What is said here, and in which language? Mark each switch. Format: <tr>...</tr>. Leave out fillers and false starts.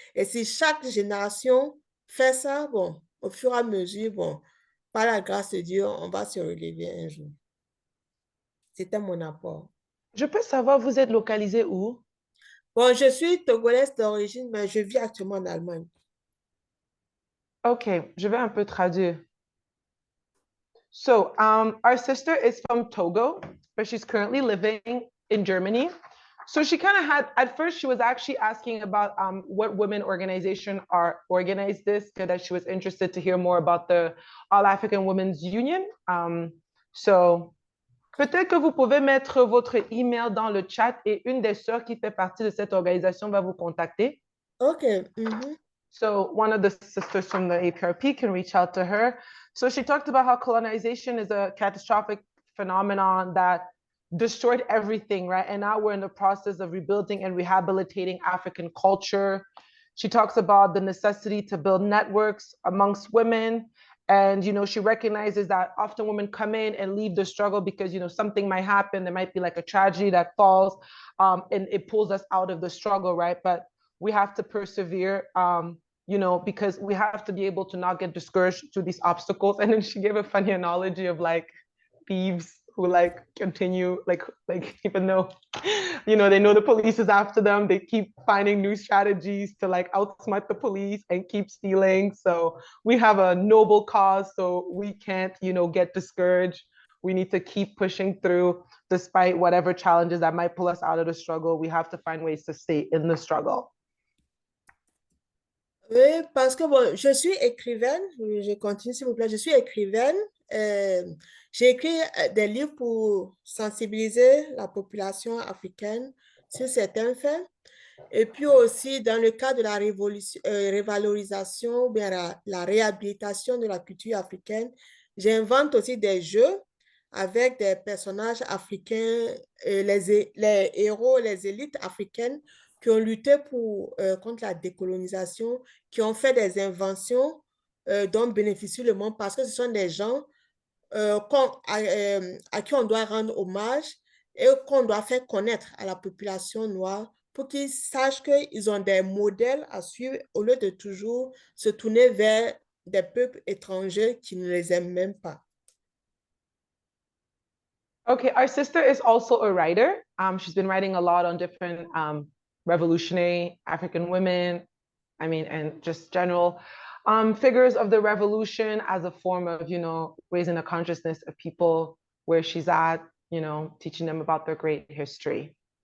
<fr>Et si chaque génération fait ça, bon, au fur et à mesure, bon, par la grâce de Dieu, on va se relever un jour. C'était mon apport. Je peux savoir, vous êtes localisé où? Bon, je suis togolaise d'origine, mais je vis actuellement en Allemagne. Ok, je vais un peu traduire.</fr> <en>So, our sister is from Togo, but she's currently living in Germany. So she kind of had, at first, she was actually asking about what women organization are organized this, because that she was interested to hear more about the All African Women's Union.</en> <fr>So, peut-être que vous pouvez mettre votre email dans le chat et une des sœurs qui fait partie de cette organisation va vous contacter.</fr> <en>OK. So one of the sisters from the APRP can reach out to her. So she talked about how colonization is a catastrophic phenomenon that destroyed everything, right? And now we're in the process of rebuilding and rehabilitating African culture. She talks about the necessity to build networks amongst women. And, you know, she recognizes that often women come in and leave the struggle because, you know, something might happen. There might be like a tragedy that falls and it pulls us out of the struggle, right? But we have to persevere, you know, because we have to be able to not get discouraged through these obstacles. And then she gave a funny analogy of like thieves who like continue, like even though, you know, they know the police is after them, they keep finding new strategies to like outsmart the police and keep stealing. So we have a noble cause, so we can't, you know, get discouraged. We need to keep pushing through despite whatever challenges that might pull us out of the struggle. We have to find ways to stay in the struggle.</en> <fr>Oui, parce que bon, je suis écrivaine, je continue s'il vous plaît, je suis écrivaine. J'ai écrit des livres pour sensibiliser la population africaine sur certains faits. Et puis aussi, dans le cadre de la révalorisation ou bien la réhabilitation de la culture africaine, j'invente aussi des jeux avec des personnages africains, les héros, les élites africaines qui ont lutté contre la décolonisation, qui ont fait des inventions dont bénéficie le monde parce que ce sont des gens à qui on doit rendre hommage et qu'on doit faire connaître à la population noire pour qu'ils sachent qu'ils ont des modèles à suivre au lieu de toujours se tourner vers des peuples étrangers qui ne les aiment même pas.</fr> <en>Okay, our sister is also a writer. She's been writing a lot on different revolutionary African women, I mean, and just general figures of the revolution as a form of, you know, raising the consciousness of people where she's at, you know, teaching them about their great history.</en>